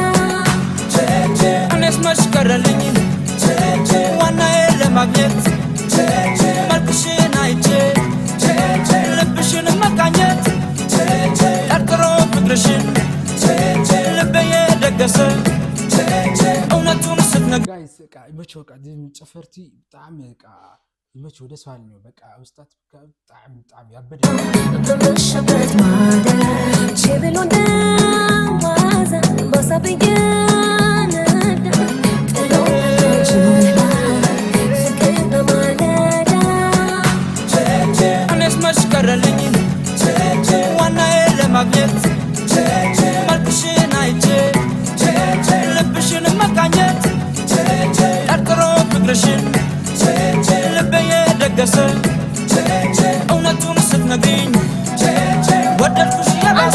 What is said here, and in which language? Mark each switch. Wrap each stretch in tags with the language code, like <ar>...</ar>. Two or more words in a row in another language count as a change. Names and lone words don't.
<am>እኔስ መች ቀረልኝ ዋናዬ ለማግኘት መልክሽን አይቼ ልብሽን መቃኘት ጠርጥሮ ፍቅርሽን ልቤ የደገሰ እውነቱን ስትነግረኝ</am> <ti>ጋይስ በቃ ይመችዎ በቃ እዚ ጨፈርቲ ብጣዕሚ በቃ ይመችዎ ደስ ባልኒ በቃ ውስጣት ብጣዕሚ ያበደ</ti> <am>በመሸበት ማደር ችብሎ እንደዋዘ በሀሳብ እየነዳ ጥሎ ፍቅር በማለዳ እኔስ መች ቀረልኝ ዋናዬ ለማግኘት መልክሽን አይቼ ልብሽን መቃኘት ጠርጥሮ ፍቅርሽን ልቤ የደገሰ እውነቱን ስትነግሪኝ ወደድኩሽ የባሰ</am>